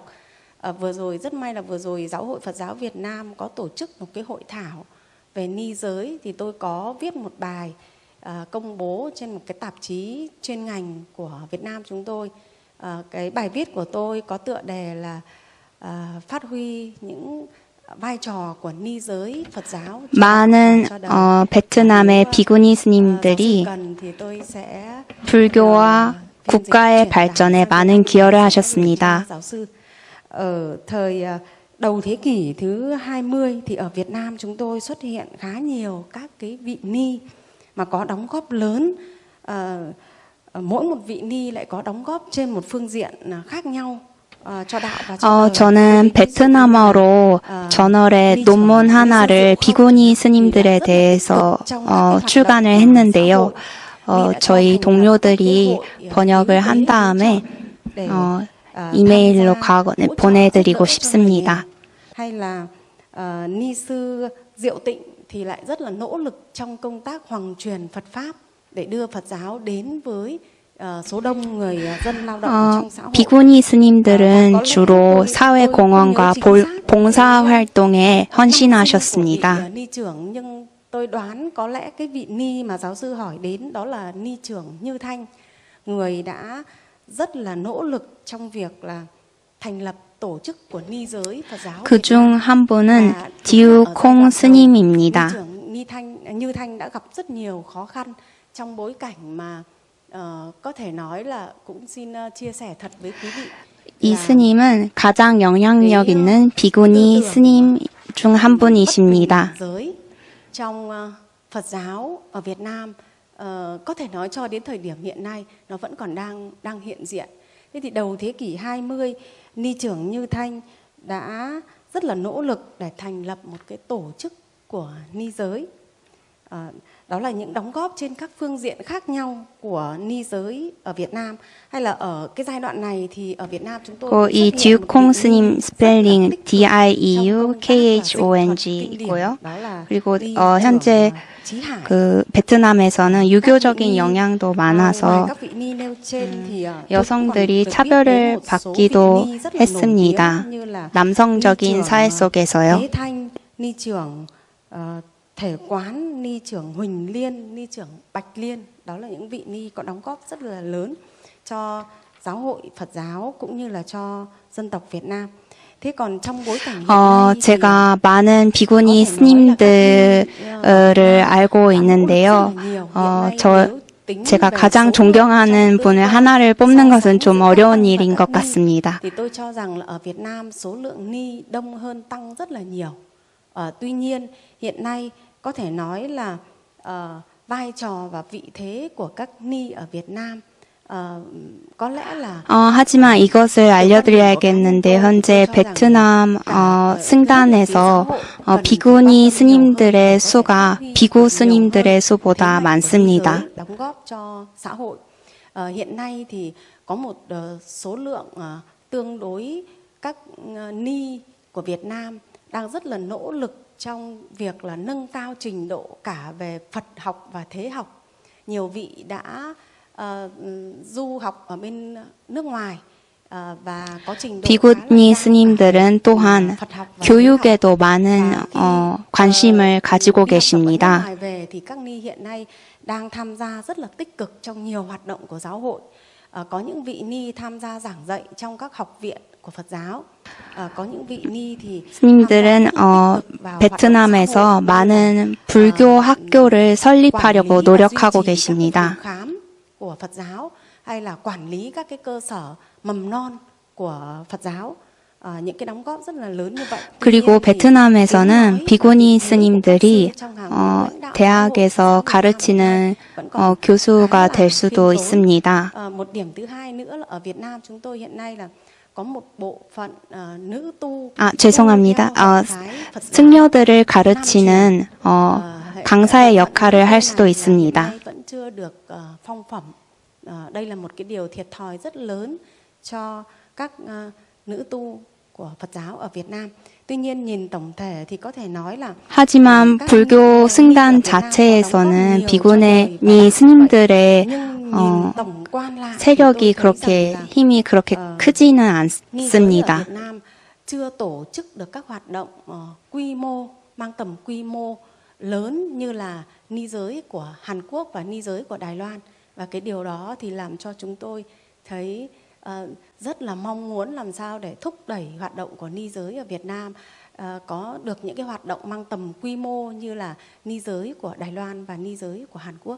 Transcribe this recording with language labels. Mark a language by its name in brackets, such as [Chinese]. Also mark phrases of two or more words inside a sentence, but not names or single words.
[Vietnamese] Vừa rồi rất may là vừa rồi Giáo hội Phật giáo Việt Nam có tổ chức một cái hội thảo về ni giới, thì tôi có viết một bài công bố trên một cái tạp chí chuyên ngành của Việt Nam chúng tôi. Cái bài viết của tôi có tựa đề là phát huy những vai trò của ni giới Phật giáo. [Korean] 많은 베트남의 비구니 스님들이 불교와 국가의 발전에 많은 기여를 하셨습니다. [Vietnamese] Ở thời đầu thế kỷ thứ 20 thì ở Việt Nam chúng tôi xuất hiện khá nhiều các cái vị ni mà có đóng góp lớn. Mỗi một vị ni lại có đóng góp trên một phương diện khác nhau cho đạo và cho đời. [Korean] 저는 베트남어로 저널의 논문 하나를 비구니 스님들에 대해서 출간을 했는데요. 저희 동료들이 번역을 한 다음에 이메일로 보내드리고 싶습니다. [Vietnamese] Hay là ni sư Diệu Tịnh thì lại rất là nỗ lực trong công tác hoằng truyền Phật pháp để đưa Phật giáo đến với số đông người dân lao động trong xã hội. [Korean] 비구니 스님들은 주로 사회 공헌과 봉사 활동에 헌신하셨습니다. [Vietnamese] Ni trưởng, nhưng tôi đoán có lẽ cái vị ni mà giáo sư hỏi đến đó là ni trưởng Như Thanh, người đã rất là nỗ lực trong việc là thành lập tổ chức của ni giới Phật giáo. [Korean] 그중 한 분은 디우콩 스님입니다. [Vietnamese] Như Thanh đã gặp rất nhiều khó khăn trong bối cảnh mà có thể nói là cũng xin chia sẻ thật với quý vị. [Korean] 이 스님은 가장 영향력 있는 비구니 스님 중 한 분이십니다. [Vietnamese] Giới trong Phật giáo ở Việt Nam có thể nói cho đến thời điểm hiện nay nó vẫn còn đang hiện diện. Thế thì đầu thế kỷ 20, ni trưởng Như Thanh đã rất là nỗ lực để thành lập một cái tổ chức của ni giới. Đó là những đóng góp trên các phương diện khác nhau của ni giới ở Việt Nam. Hay là ở cái giai đoạn này thì ở Việt Nam chúng tôi [Korean] 이 디우콩 스님 스펠링 DIEUKHONG이고요. 그리고 현재 그 베트남에서는 유교적인 영향도 많아서 여성들이 차별을 받기도 했습니다. 남성적인 사회 속에서요. [Vietnamese] ni trưởng Thể Quán, ni trưởng Huỳnh Liên, ni trưởng Bạch Liên, đó là những vị ni có đóng góp rất là lớn cho giáo hội Phật giáo cũng như là cho dân tộc Việt Nam. thế còn trong bối cảnh [Korean] 제가 많은 비구니 스님들을 알고 있는데요. 제가 가장 존경하는 분을 하나를 뽑는 것은 좀 어려운 일인 것 같습니다. [Vietnamese] thì tôi cho rằng là ở Việt Nam số lượng ni đông hơn tăng rất là nhiều. Tuy nhiên hiện nay có thể nói là vai trò và vị thế của các ni ở Việt Nam có lẽ là [Korean] 하지만 이것을 알려드려야겠는데 현재 베트남 승단에서 비구니 스님들의 수가 비구 스님들의 수보다 많습니다. [Vietnamese] đóng góp cho xã hội. Hiện nay thì có một số lượng tương đối các ni của Việt Nam đang rất là nỗ lực trong việc là nâng cao trình độ cả về Phật học và thế học. Nhiều vị đã du học ở bên nước ngoài và có trình độ [Korean] 비구니 스님들은 또한 교육에도 많은 관심을 가지고 계십니다. [Vietnamese] ngoài về thì các ni hiện nay đang tham gia rất là tích cực trong nhiều hoạt động của giáo hội. Có những vị ni tham gia giảng dạy trong các học viện của Phật giáo. có những vị ni thì [Korean] 스님들은 베트남에서 많은 불교 학교를 설립하려고 노력하고 계십니다. [Vietnamese] của Phật giáo hay là quản lý các cái cơ sở mầm non của Phật giáo. những cái đóng góp rất là lớn như vậy. [Korean] 그리고 베트남에서는 비구니 스님들이 대학에서 가르치는 교수가 될 수도 있습니다. [Vietnamese] một điểm thứ hai nữa là ở Việt Nam chúng tôi hiện nay là có một bộ phận nữ tu. [Korean] 죄송합니다. 승려들을 가르치는 강사의 역할을 할 수도 있습니다. [Vietnamese] vẫn chưa được phong phẩm. đây là một cái điều thiệt thòi rất lớn cho các nữ tu của Phật giáo ở Việt Nam. tuy nhiên nhìn tổng thể thì có thể nói là [Korean] 하지만 불교 승단 자체에서는 비구니 스님들의 세력이 그렇게 힘이 그렇게 크지는 않습니다. [Vietnamese] Việt Nam chưa tổ chức được các hoạt động quy mô mang tầm quy mô lớn như là ni giới của Hàn Quốc và ni giới của Đài Loan, và cái điều đó thì làm cho chúng tôi thấy rất là mong muốn làm sao để thúc đẩy hoạt động của ni giới ở Việt Nam có được những cái hoạt động mang tầm quy mô như là ni giới của Đài Loan và ni giới của Hàn Quốc.